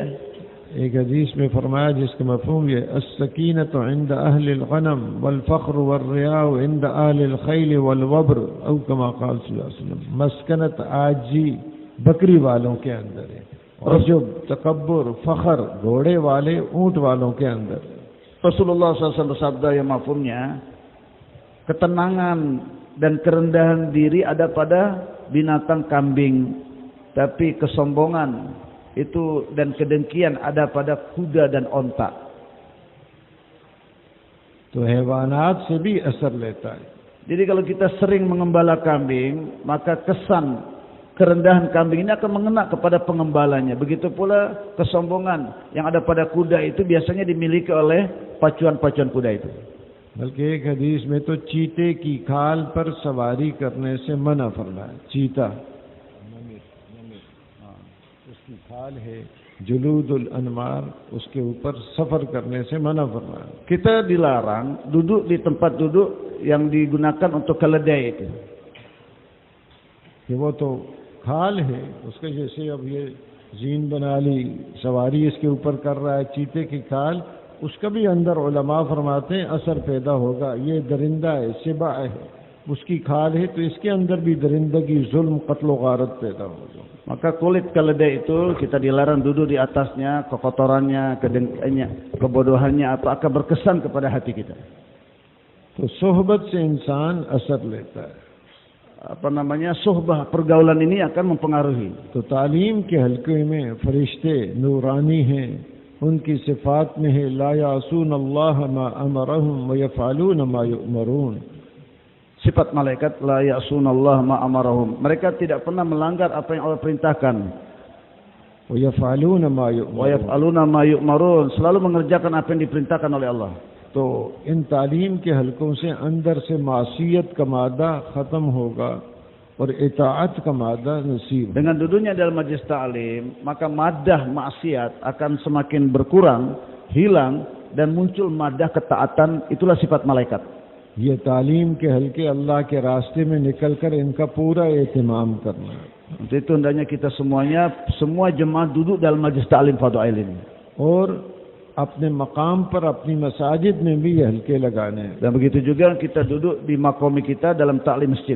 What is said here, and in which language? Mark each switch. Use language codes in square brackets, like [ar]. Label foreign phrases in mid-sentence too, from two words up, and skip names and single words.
[hi] एक हदीस में फरमाया जिसका मफ़हूम ये [ar] السكينة عند أهل الغنم والفخر والرياء عند أهل الخيل والوبر أو كما قال صلى الله عليه وسلم. [hi] मस्कनत आजी बकरी वालों के अंदर है और जो तकब्बुर फ़ख्र घोड़े वाले ऊंट वालों के अंदर. [id] Rasulullah SAW bersabda yang mafhumnya, ketenangan dan kerendahan diri ada pada binatang kambing, tapi kesombongan itu dan kedengkian ada pada kuda dan onta. [hi] तो हैवानात से भी असर लेता है. [id] Jadi kalau kita sering mengembala kambing, maka kesan kerendahan kambing ini akan mengena kepada pengembalanya. Begitu pula kesombongan yang ada pada kuda itu biasanya dimiliki oleh pacuan-pacuan kuda itu. [hi] बल्कि एक हदीस में तो चीते की खाल पर सवारी करने से मना फरमाया. चीता उसकी खाल है [ar] جلود الأنمار, [hi] उसके ऊपर सफर करने से मना फरमाया। [id] Kita dilarang duduk di tempat duduk yang digunakan untuk keledai itu. [hi] कि वो तो खाल है, उसके जैसे अब ये जीन बना ली, सवारी इसके ऊपर कर रहा है, चीते की खाल, उसका भी अंदर उलमा फरमाते हैं असर पैदा होगा। ये दरिंदा है, सिबा है, उसकी खाल है, तो इसके अंदर भी दरिंदगी, जुल्म, कत्ल गारत पैदा होगा। [id] Maka kulit keledai itu kita dilarang duduk di atasnya, kekotorannya, kebodohannya apa akan berkesan kepada hati kita. [hi] तो सोहबत से इंसान असर लेता है। [id] Apa namanya, suhbah, pergaulan ini akan mempengaruhi. [hi] तो तालीम के हल्के में फरिश्ते नूरानी हैं, उनकी सिफात में है [ar] لا يعصون الله ما أمرهم ويفعلون ما يؤمرون. [id] Sifat malaikat [ar] لا يعصون الله ما أمرهم. [id] Mereka tidak pernah melanggar apa yang Allah perintahkan. [ar] ويفعلون ما Wa युअमरून। يفعلون ما يؤمرون, [id] selalu mengerjakan apa yang diperintahkan oleh Allah. [hi] तो इन तालीम के हलकों से अंदर से मासियत का मादा ख़त्म होगा और इताअत का मादा नसीब। [id] Dengan duduknya dalam majlis ta'lim, maka madah maksiat akan semakin berkurang, hilang, dan muncul madah ketaatan. Itulah sifat malaikat. [hi] ये तालीम के हलके अल्लाह के रास्ते में निकलकर इनका पूरा एहतमाम करना है। [id] Untuk itu hendaknya kita semuanya, semua jemaah duduk dalam majlis ta'lim fadha'il ini. [hi] और अपने मकाम पर अपनी मसाजिद में भी ये हलके लगाने हैं [id] Dan begitu juga kita duduk di makomi kita dalam ta'lim masjid.